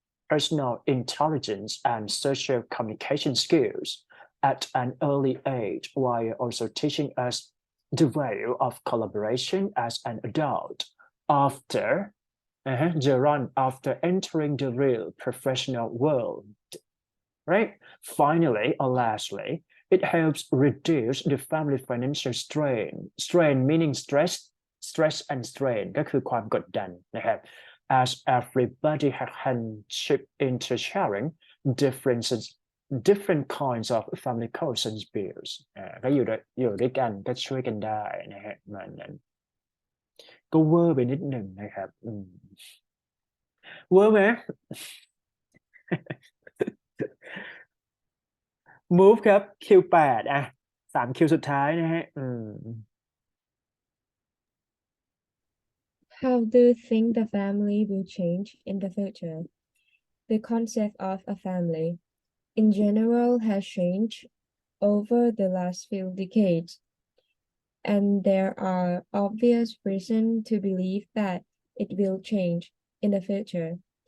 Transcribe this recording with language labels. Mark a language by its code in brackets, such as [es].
[en] personal intelligence and social communication skills at an early age while also teaching us the value of collaboration as an adult after after entering the real professional world, right? Finally, or lastly, it helps reduce the family financial strain meaning stress and strain [th] ก็คือความกดดันนะครับ [en] as everybody can chip into sharing different kinds of family costs and bills [th] ก็อยู่ด้วยกันก็ช่วยกันได้นะฮะมันนั้นก็เวอร์ไปนิดหนึ่งนะครับเวอร์ไหม move ครับ Q8 3 คิวสุดท้ายนะฮะ [en] How do you think the family will change in the future? The concept of a family, in general, has changed over the last few decades, and there are obvious reasons to believe that it will change in the future.